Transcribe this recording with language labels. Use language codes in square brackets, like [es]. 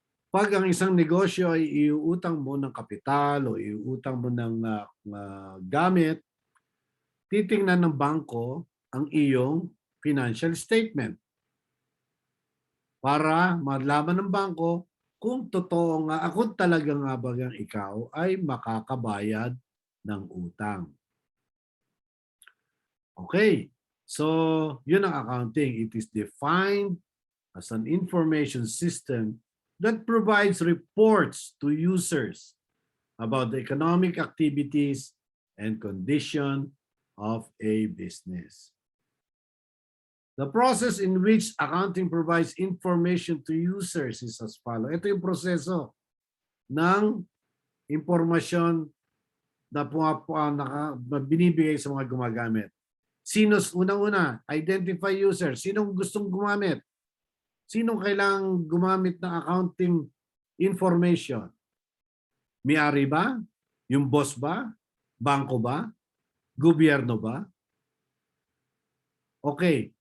[tl] Pag ang isang negosyo ay iuutang mo ng kapital o iuutang mo ng gamit, titingnan ng bangko ang iyong financial statement para malaman ng bangko kung totoo nga, kung talaga nga bagang ikaw ay makakabayad ng utang. [en] Okay, [tl] so yun ang accounting. [en] It is defined as an information system that provides reports to users about the economic activities and condition of a business. The process in which accounting provides information to users is as follows. [tl] Ito yung proseso ng impormasyon na binibigay sa mga gumagamit. Unang-una, [en] identify user. [tl] Sinong gustong gumamit? Sinong kailangang gumamit ng accounting information? May-ari ba? Yung boss ba? Bangko ba? Gobyerno ba? Okay.